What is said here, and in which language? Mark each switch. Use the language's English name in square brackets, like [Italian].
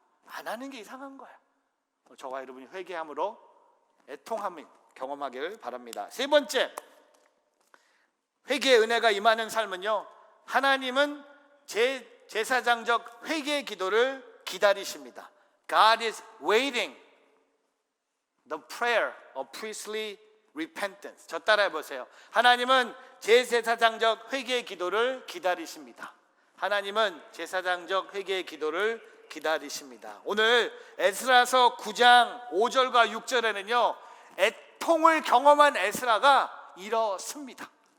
[Korean] 안 하는 게 이상한 거야. 저와 여러분이 회개함으로 애통함을 경험하기를 바랍니다. 세 번째, 회개의 은혜가 임하는 삶은요, 하나님은 제사장적 회개의 기도를 기다리십니다. [English] God is waiting the prayer of priestly repentance. [Korean] 저 따라해 보세요. 하나님은 제사장적 회개의 기도를 기다리십니다. 하나님은 제사장적 회개의 기도를 기다리십니다. 오늘 에스라서 9장 5절과 6절에는요 애통을 경험한 에스라가 일어섭니다.